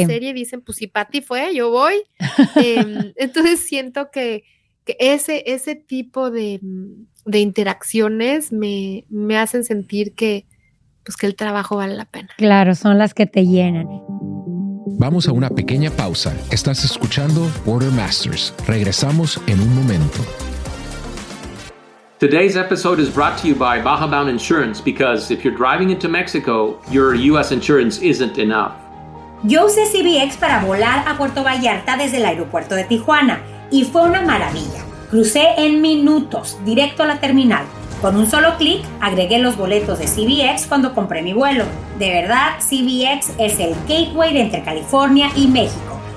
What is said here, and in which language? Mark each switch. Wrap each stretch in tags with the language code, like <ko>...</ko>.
<es>la serie y dicen, pues si Pati fue, yo voy. Entonces siento que ese tipo de interacciones me hacen sentir que, pues, que el trabajo vale la pena. Claro, son las que te llenan. Vamos a una pequeña pausa. Estás escuchando Border Masters. Regresamos en un momento.</es> <en>Today's episode is brought to you by Baja Bound Insurance because if you're driving into Mexico, your U.S. insurance isn't enough.</en> <es>Yo usé CBX para volar a Puerto Vallarta desde el aeropuerto de Tijuana y fue una maravilla. Crucé en minutos, directo a la terminal. Con un solo clic, agregué los boletos de CBX cuando compré mi vuelo. De verdad, CBX es el gateway entre California y México.</es>